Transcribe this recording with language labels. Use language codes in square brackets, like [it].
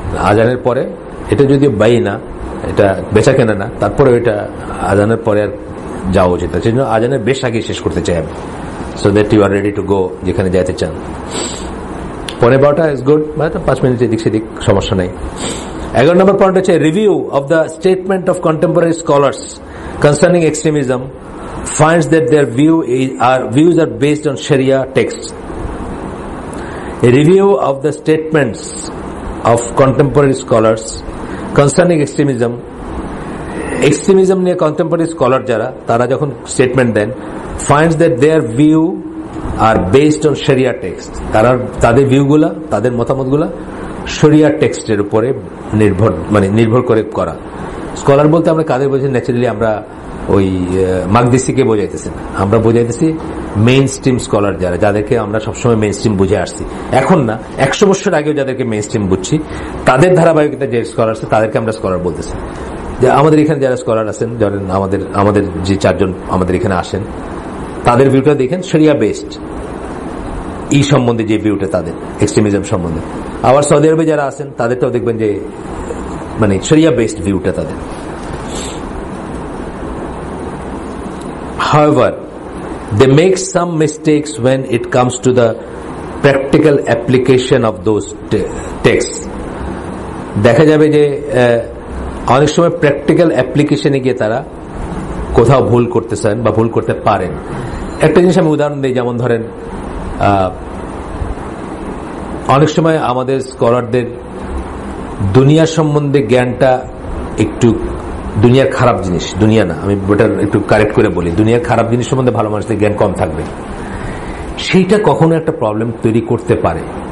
[bn] আজানের পরে এটা যদিও বাই না, এটা বেচা কেনা না, তারপরে এটা আজানের পরে আর যাওয়া উচিত। সেই জন্য আজানের বেশ আগে শেষ করতে চাই আমি, [en] so that you are ready to go [bn] যেখানে যাইতে চান। [en] 12:15 is good, [bn] মানে 5 মিনিট এদিক সেদিক সমস্যা নাই। 11 নম্বর পয়েন্ট হচ্ছে [en] Review of the statement of contemporary scholars concerning extremism finds that their views are based on Sharia texts. A review of the statements of contemporary scholars concerning extremism নিয়ে contemporary scholar [bn] যারা তারা যখন statement then, [en] finds that their view are based on Sharia text. [bn] তাদের ভিউগুলা, তাদের মতামতগুলা শরিয়া টেক্সটের উপরে নির্ভর করে করা। স্কলার বলতে আমরা কাদের বোঝাই? ন্যাচারালি আমরা ওই মাকদিসিকে বোঝাইতেছি না, আমরা বোঝাইতেছি মেইন স্ট্রিম স্কলার যাদেরকে আমরা সবসময় মেইন স্ট্রিম বুঝে আসছি। এখন না, 100 বছর আগেও যাদেরকে মেইন স্ট্রিম বুঝছি, তাদের ধারাবাহিকতা যে স্কলার আছে তাদেরকে আমরা স্কলার বলতেছি। আমাদের এখানে যারা স্কলার আছেন, ধরেন আমাদের যে 4 জন আমাদের এখানে আসেন, তাদের ভিউটা দেখেন শরিয়া বেসড, এই সম্বন্ধে যে ভিউটা তাদের এক্সট্রিমিজম সম্বন্ধে। আবার সৌদি আরবে যারা আছেন তাদেরটাও দেখবেন যে শরিয়া বেসড ভিউটা তাদের। [en] However, they make some mistakes when it comes to the practical application of those texts. [bn] দেখা যাবে যে অনেক সময় প্র্যাকটিক্যাল অ্যাপ্লিকেশনে গিয়ে তারা কোথাও ভুল করতেছেন বা ভুল করতে পারেন। একটা জিনিস আমি উদাহরণ দিই, যেমন ধরেন অনেক সময় আমাদের স্কলারদের দুনিয়া সম্বন্ধে জ্ঞানটা একটু, দুনিয়ার খারাপ জিনিস, দুনিয়া না, আমি ওটা একটু কারেক্ট করে বলি, দুনিয়ার খারাপ জিনিস সম্বন্ধে ভালো মানুষদের জ্ঞান কম থাকবে, সেইটা কখনো একটা প্রবলেম তৈরি করতে পারে।